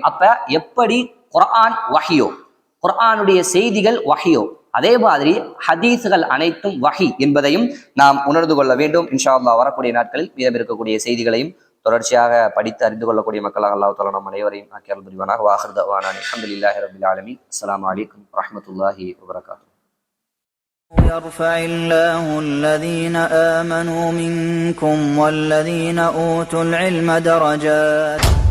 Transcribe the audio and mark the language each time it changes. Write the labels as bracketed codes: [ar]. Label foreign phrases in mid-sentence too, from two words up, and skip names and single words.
[ta] அப்ப எப்படி குர்ஆன் வஹியோ, குர்ஆனுடைய செய்திகள் வஹியோ, அதே மாதிரி ஹதீஸ்கள் அனைத்தும் வஹி என்பதையும் நாம் உணர்ந்து கொள்ள வேண்டும். [ar] إن شاء الله [ta] வரக்கூடிய நாட்களில் மீதம் இருக்கக்கூடிய செய்திகளையும் தொடர்ச்சியாக படித்து அறிந்து கொள்ளக்கூடிய மக்களாக [ar] الله تعالى [ta] நம் அனைவரையும் ஆக்கி அருள் புரிவானாக. [ar] وآخر دعوانا الحمد لله رب العالمين. السلام عليكم ورحمة الله وبركاته. يرفع الله الذين آمنوا منكم والذين أوتوا العلم درجات